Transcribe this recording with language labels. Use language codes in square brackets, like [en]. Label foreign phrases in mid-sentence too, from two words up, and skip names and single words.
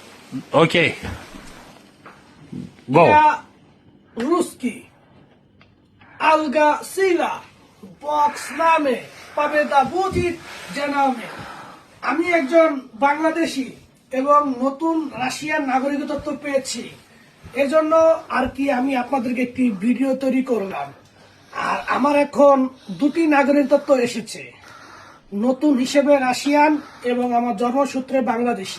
[en] Okay. Go. [ru] Я русский. Алга сила. Бог с нами. Победа будет за нами. [bn] আমি একজন বাংলাদেশি এবং নতুন রাশিয়ান নাগরিকত্ব পেয়েছি। এজন্য আর কি আমি আপনাদেরকে একটি ভিডিও তৈরি করলাম। আর আমার এখন দুটি নাগরিকত্ব এসেছে, নতুন হিসেবে রাশিয়ান এবং আমার জন্মসূত্রে বাংলাদেশি।